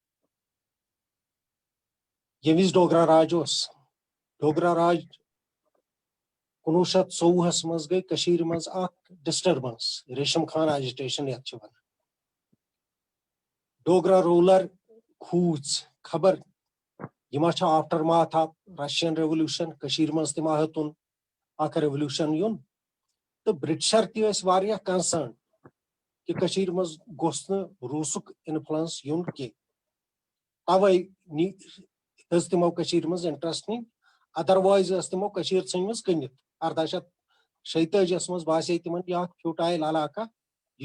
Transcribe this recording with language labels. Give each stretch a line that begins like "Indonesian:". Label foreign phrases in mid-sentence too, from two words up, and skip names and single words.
Kashmiri: ییٚمہِ وِزِ ڈوگرا راج اوس ڈوگرا راج 1924 منٛز گٔے کٔشیٖرِ منٛز اکھ ڈسٹربنس ریشم خان ایجٹیشن یتھ چھِ ونان ڈوگرا رولر کھوٗژ خبر یہِ ما چھِ
English: aftermath of Russian revolution
Kashmiri: کٔشیٖرِ منٛز تہِ ما ہیوٚتُن اکھ ریولیوشن یُن تہٕ برٹشر تہِ ٲسۍ واریاہ کنسٲرن کہِ کٔشیٖرِ منٛز گوٚژھ نہٕ روٗسُک انفلنس یُن کینٛہہ توے ہیٚژ تِمو کٔشیٖرِ منٛز انٹرسٹ نِنۍ ادروایز ٲس تِمو کٔشیٖر ژھٕنمٕژ کٕنِتھ 1846 منٛز باسے تِمن یہِ اکھ فیوٗٹایل علاقہ یہِ